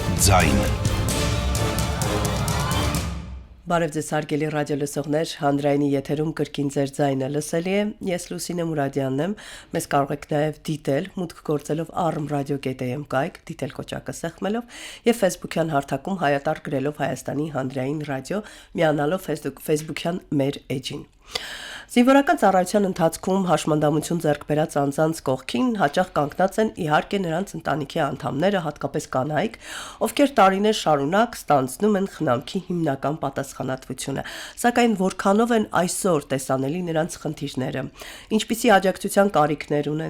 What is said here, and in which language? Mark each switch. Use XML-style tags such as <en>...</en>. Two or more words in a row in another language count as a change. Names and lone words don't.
<hy>ձայն։ Բարև ձեզ հարգելի ռադիոլսողներ, հանրայինի եթերում կրկին ձեր ձայնը լսելի է, ես Լուսինե Մուրադյանն եմ, մեզ կարող եք նաև դիտել, մուտք գործելով arm.radio.am կայք, դիտել կոճակը սեղմելով և Facebook-յան հարթակում հայատար գրելով Հայաստանի հանրային ռադիո, միանալով Facebook-յան մեր էջին։ Զինվորական ծառայության ընթացքում հաշմանդամություն ձեռք բերած անձանց կողքին հաճախ կանգնած են իհարկե նրանց ընտանիքի անդամները, հատկապես կանայք, ովքեր տարիներ շարունակ ստանձնում են խնամքի հիմնական պատասխանատվությունը, սակայն որքանով են այսօր տեսանելի նրանց խնդիրները, ինչպիսի աջակցության կարիքներ ունեն</hy>